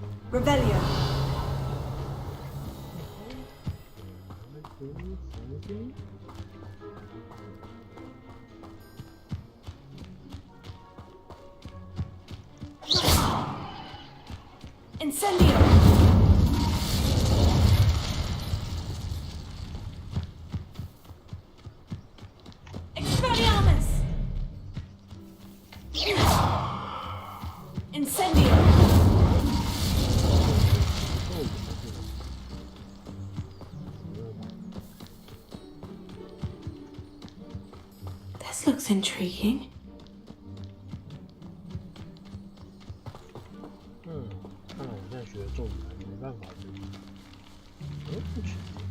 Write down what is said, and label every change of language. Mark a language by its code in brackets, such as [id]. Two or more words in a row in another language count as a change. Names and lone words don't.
[la] Revelio. Incendio. Expelliarmus. Incendio. [en] This looks intriguing. [zh] 看来我现在学咒语还没办法不行。